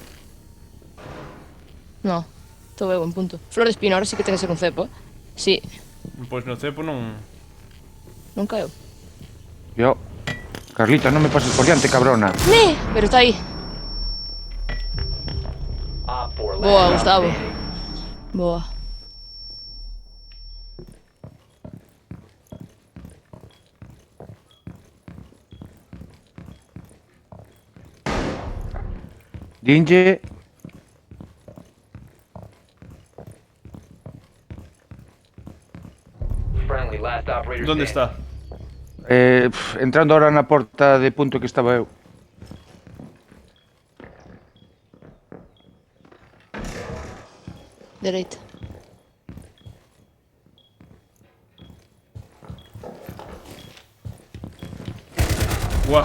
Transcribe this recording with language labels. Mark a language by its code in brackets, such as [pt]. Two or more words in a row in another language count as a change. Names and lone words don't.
[gl] No, estou eu en punto. Flor de espina, ahora sí que ten que ser un cepo, Sí, Pois no cepo non... non caeu. Yo. Carlita, non me pases por diante, cabrona. ¡Ne! Pero está aí. [en] Op 4 [gl] Boa, [en] last [gl] Gustavo. [en] standing. [gl] Boa. Dinlle. [en] Friendly, last operator [es] Donde [en] standing. [es] está? [gl] Entrando ahora na porta de punto que estaba eu. Dereita. Buah,